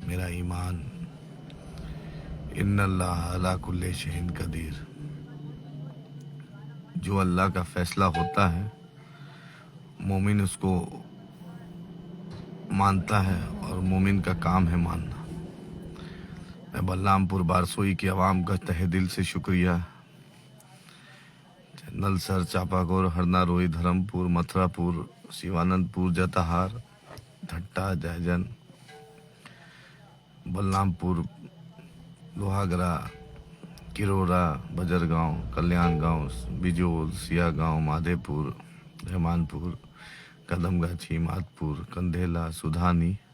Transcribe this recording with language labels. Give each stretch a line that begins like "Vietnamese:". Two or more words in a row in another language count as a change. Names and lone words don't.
Hindi: मेरा ईमान
Arabic: إن الله على كل شيء قدير.
Hindi: जो अल्लाह का फैसला होता है, मोमिन उसको मानता है और मोमिन का काम है मानना। मैं बलरामपुर बारसोई की आवाम का तहे दिल से शुक्रिया। नलसर, चापागौर, हरना, रोई, धर्मपुर, मथुरापुर, शिवानंदपुर, जताहार, धट्टा, जयजन, बलरामपुर, लोहागरा, किरोरा, बजरगांव, कल्याण गांव, बिजोल, सिया गांव, माधेपुर, रहमानपुर, कदमगाछी, माधपुर, कंधेला, सुधानी,